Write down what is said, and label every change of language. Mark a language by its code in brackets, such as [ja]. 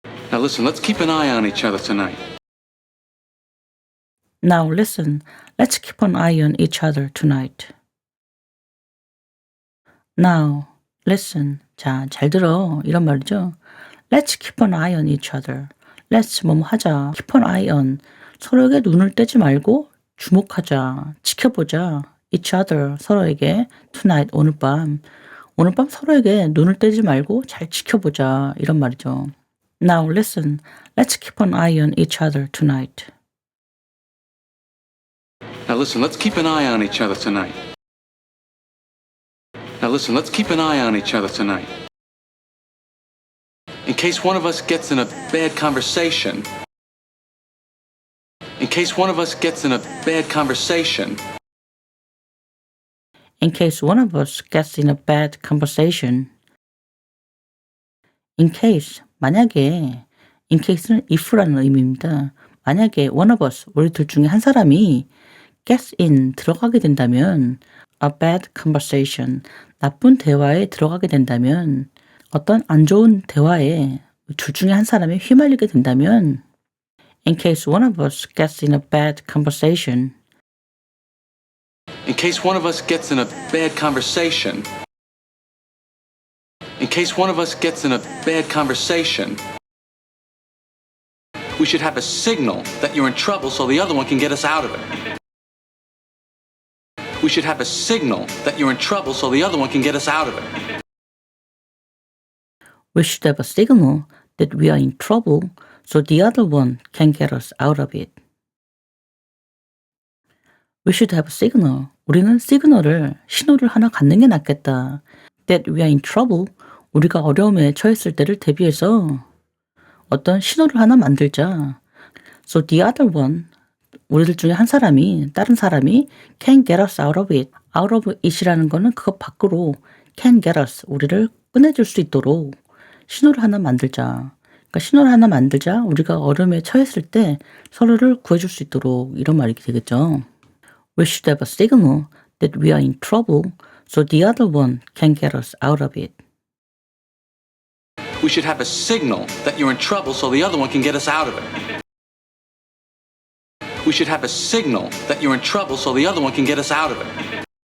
[en] Now listen, let's keep an eye on each other tonight. Now listen, let's keep an eye on each other tonight. Now, listen. [ko] 자, 잘 들어. 이런 말이죠. [en] Let's keep an eye on each other. Let's [ko] 뭐뭐 하자. [en] Keep an eye on. [ko] 서로에게 눈을 떼지 말고 주목하자. 지켜보자. [en] Each other. [ko] 서로에게. [en] Tonight. [ko] 오늘 밤. 오늘 밤 서로에게 눈을 떼지 말고 잘 지켜보자. 이런 말이죠. [en] Now listen. Let's keep an eye on each other tonight. Now listen, let's keep an eye on each other tonight. Now listen, let's keep an eye on each other tonight. In case one of us gets in a bad conversation. In case one of us gets in a bad conversation. In case one of us gets in a bad conversation. In case, [ko] 만약에. In case는 if라는 의미입니다. 만약에 [en] one of us, [ko] 우리 둘 중에 한 사람이 [en] gets in, [ko] 들어가게 된다면 [en] a bad conversation, [ko] 나쁜 대화에 들어가게 된다면 어떤 안 좋은 대화에 둘 중에 한 사람이 휘말리게 된다면 [en] In case one of us gets in a bad conversation. In case one of us gets in a bad conversation. In case one of us gets in a bad conversation. We should have a signal that you're in trouble so the other one can get us out of it. We should have a signal that you're in trouble so the other one can get us out of it. We should have a signal that we are in trouble so the other one can get us out of it. We should have a signal. [ko] 우리는 시그널을, 신호를 하나 갖는 게 낫겠다. [en] That we are in trouble. [ko] 우리가 어려움에 처했을 때를 대비해서 어떤 신호를 하나 만들자. [en] So the other one, [ko] 우리들 중에 한 사람이, 다른 사람이 [en] can get us out of it. out of it [ko] 이라는 거는 그것 밖으로 [en] can get us, [ko] 우리를 꺼내줄 수 있도록 신호를 하나 만들자. 그러니까 신호를 하나 만들자. 우리가 어려움에 처했을 때 서로를 구해줄 수 있도록 이런 말이 되겠죠. [en] We should have a signal that we are in trouble so the other one can get us out of it. We should have a signal that you're in trouble so the other one can get us out of it. We should have a signal that you're in trouble so the other one can get us out of it.